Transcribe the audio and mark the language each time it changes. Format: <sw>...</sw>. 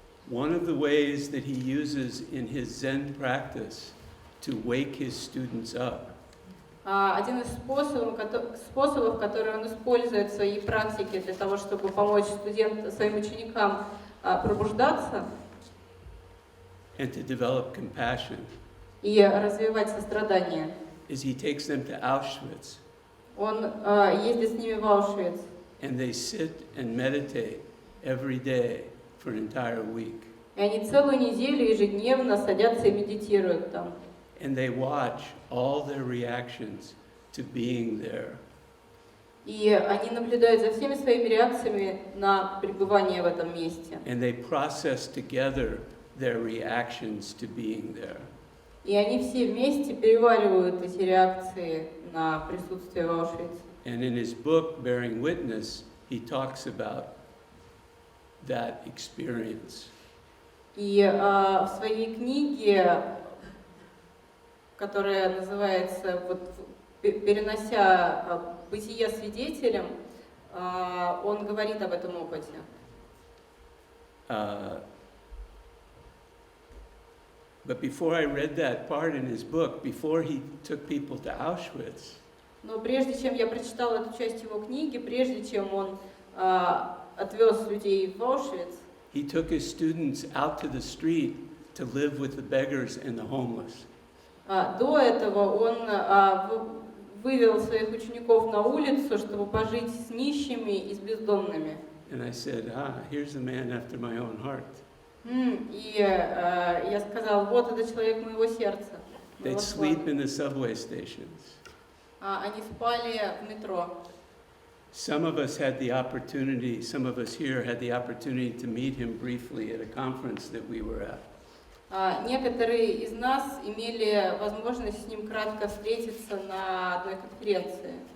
<en>One of the ways that he uses in his Zen practice to wake his students up</en> <ru>Один из способов, которые он использует в своей практике для того, чтобы помочь своим ученикам пробуждаться</ru> <en>and to develop compassion</en> <ru>и развивать сострадание.</ru> <en>is he takes them to Auschwitz</en> <ru>Он ездит с ними в Аушвиц,</ru> <en>and they sit and meditate every day for an entire week.</en> <ru>и они целую неделю ежедневно садятся и медитируют там.</ru> <en>And they watch all their reactions to being there.</en> <ru>И они наблюдают за всеми своими реакциями на пребывание в этом месте.</ru> <en>And they process together their reactions to being there.</en> <ru>И они все вместе переваривают эти реакции на присутствие в Аушвице.</ru> <en>And in his book, Bearing Witness, he talks about that experience.</en> <ru>И в своей книге, которая называется вот, «Перенося бытие свидетелем», он говорит об этом опыте.</ru> <en>But before I read that part in his book, before he took people to Auschwitz,</en> <ru>Но прежде чем я прочитала эту часть его книги, прежде чем он отвез людей в Аушвиц,</ru> <en>he took his students out to the street to live with the beggars and the homeless.</en> <ru>До этого он вывел своих учеников на улицу, чтобы пожить с нищими и с бездомными.</ru> <en>And I said, here's a man after my own heart.</en> <ru>И я сказал, вот это человек моего сердца.</ru> <en>They'd sleep in the subway stations.</en> <ru>Они спали в метро.</ru> <en>Some of us had the opportunity, some of us here had the opportunity to meet him briefly at a conference that we were at.</en> <ru>Некоторые из нас имели возможность с ним кратко встретиться на одной конференции.</ru>